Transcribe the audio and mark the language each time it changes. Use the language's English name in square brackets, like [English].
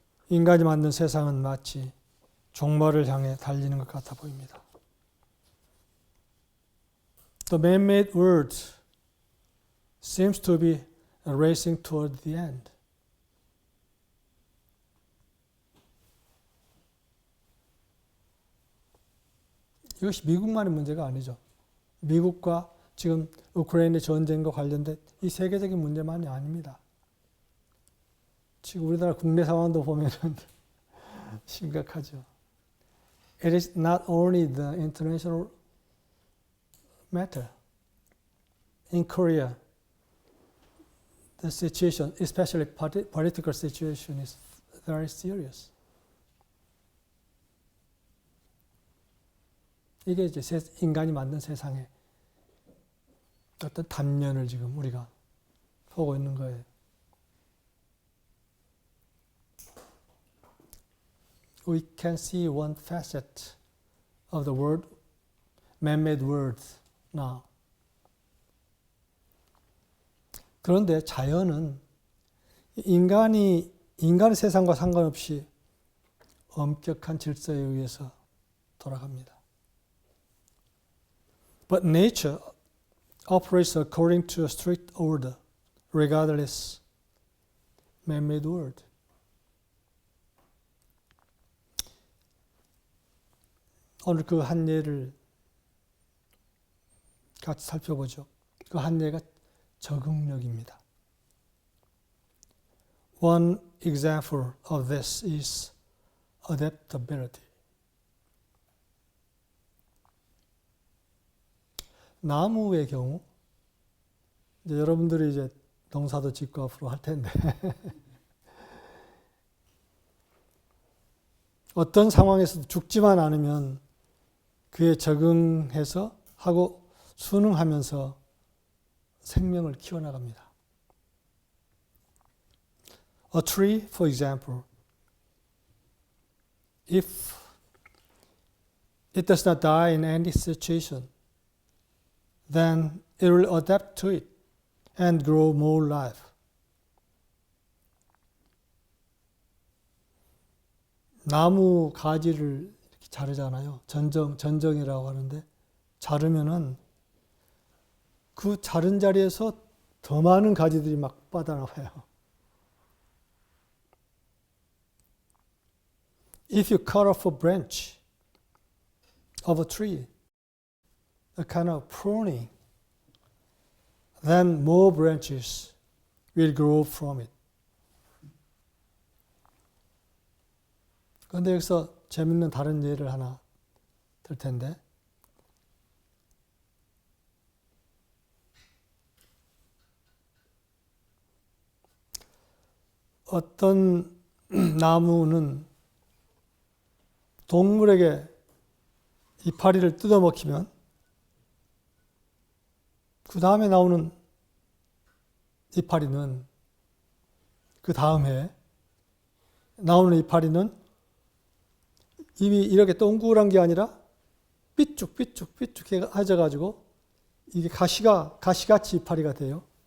[Korean] 인간이 만든 세상은 마치 종말을 향해 달리는 것 같아 보입니다. [English] The man-made world seems to be racing toward the end. [Korean] 이것이 미국만의 문제가 아니죠. 미국과 지금 우크라이나 전쟁과 관련된 이 세계적인 문제만이 아닙니다. 지금 우리나라 국내 상황도 보면은 심각하죠. [English] It is not only the international matter. In Korea, the situation, especially political situation, is very serious. [Korean] 이게 이제 인간이 만든 세상의 어떤 단면을 지금 우리가 보고 있는 거예요. [English] We can see one facet of the world, man-made world now. [Korean] 그런데 자연은 인간의 세상과 상관없이 엄격한 질서에 의해서 돌아갑니다. [English] But nature operates according to a strict order, regardless man-made world. [Korean] 오늘 그 한 예를 같이 살펴보죠. 그 한 예가 적응력입니다. [English] One example of this is adaptability. [Korean] 나무의 경우, 이제 여러분들이 이제 농사도 짓고 앞으로 할 텐데, 어떤 상황에서도 죽지만 않으면 그에 적응해서 하고 순응하면서 생명을 키워나갑니다. [English] A tree, for example, if it does not die in any situation, then it will adapt to it and grow more life. [Korean] 나무 가지를 이렇게 자르잖아요. 전정이라고 하는데 자르면은 그 자른 자리에서 더 많은 가지들이 막 뻗어나와요. [English] If you cut off a branch of a tree, a kind of pruning, then more branches will grow from it. [Korean] 그런데 여기서 재밌는 다른 예를 하나 들 텐데, 어떤 나무는 동물에게 이파리를 뜯어먹히면 그 다음에 나오는 이파리는, 그 다음 해에 나오는 이파리는 이미 이렇게 동그란 게 아니라 삐쭉삐쭉 해져가지고 이게 가시같이 이파리가 돼요.